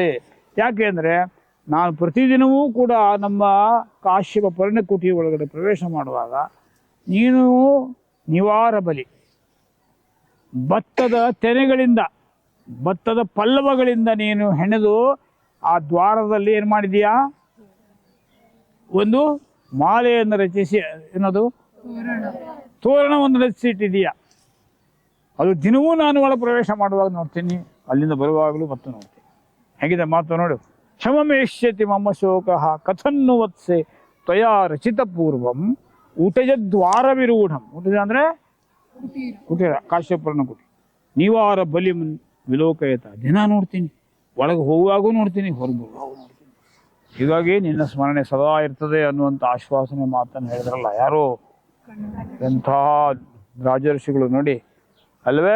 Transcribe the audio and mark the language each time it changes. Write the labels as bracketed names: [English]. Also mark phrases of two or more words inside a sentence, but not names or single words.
[Kannada] ಯಾಕೆ ಅಂದರೆ ನಾನು ಪ್ರತಿದಿನವೂ ಕೂಡ ನಮ್ಮ ಕಾಶ್ಯಪ ಪರ್ಣಕುಟಿ ಒಳಗಡೆ ಪ್ರವೇಶ ಮಾಡುವಾಗ ನೀನು ನಿವಾರ ಬಲಿ, ಭತ್ತದ ತೆನೆಗಳಿಂದ ಭತ್ತದ ಪಲ್ಲವಗಳಿಂದ ನೀನು ಹೆಣೆದು ಆ ದ್ವಾರದಲ್ಲಿ ಏನು ಮಾಡಿದೀಯಾ, ಒಂದು ಮಾಲೆಯನ್ನು ರಚಿಸಿ, ಏನದು ತೋರಣವನ್ನು ರಚಿಸಿಟ್ಟಿದೀಯ. ಅದು ದಿನವೂ ನಾನು ಒಳ ಪ್ರವೇಶ ಮಾಡುವಾಗ ನೋಡ್ತೀನಿ, ಅಲ್ಲಿಂದ ಬರುವಾಗಲೂ ಮತ್ತು ನೋಡ್ತೀನಿ. ಹೇಗಿದೆ ಮಾತು ನೋಡು. [Sanskrit] ಕ್ಷಮಮೇಷ್ಯತಿ ಮಮ ಶೋಕ ಕಥನ್ನು ವತ್ಸೆ ತ್ವಯಾ ರಚಿತ ಪೂರ್ವಂ ಊಟಜ ದ್ವಾರ ವಿರೂಢಂ. [Kannada] ಊಟಜ ಅಂದರೆ ಕುಟೀರ, ಕಾಶ್ಯಪುರನ ಕುಟಿ. [Sanskrit] ನೀವಾರ ಬಲಿ ವಿಲೋಕಯತ. [Kannada] ದಿನ ನೋಡ್ತೀನಿ, ಒಳಗೆ ಹೋಗುವಾಗೂ ನೋಡ್ತೀನಿ, ಹೊರಗೆ ಬರುವಾಗೂ ನೋಡ್ತೀನಿ. ಹೀಗಾಗಿ ನಿನ್ನ ಸ್ಮರಣೆ ಸದಾ ಇರ್ತದೆ ಅನ್ನುವಂಥ ಆಶ್ವಾಸನೆ ಮಾತನ್ನು ಹೇಳಿದ್ರಲ್ಲ ಯಾರೋ, ಎಂಥ ರಾಜರ್ಷಿಗಳು ನೋಡಿ ಅಲ್ವೇ.